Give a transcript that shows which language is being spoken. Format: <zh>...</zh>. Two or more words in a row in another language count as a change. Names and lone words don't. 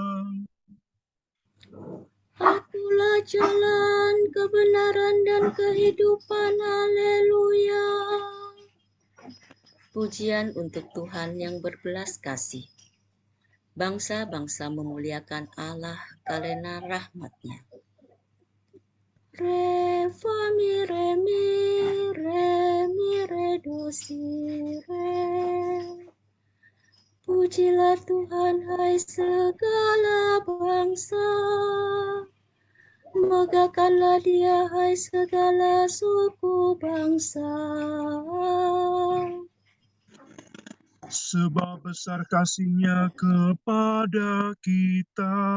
<id>Akulah jalan, kebenaran, dan kehidupan. Haleluya. Pujian untuk Tuhan yang berbelas kasih. Bangsa-bangsa memuliakan Allah karena rahmat-Nya. Re, fa, mi, re, do, si, re. Pujilah Tuhan, hai segala bangsa. Megahkanlah Dia, hai segala suku bangsa. Sebab besar kasih-Nya kepada kita.</id>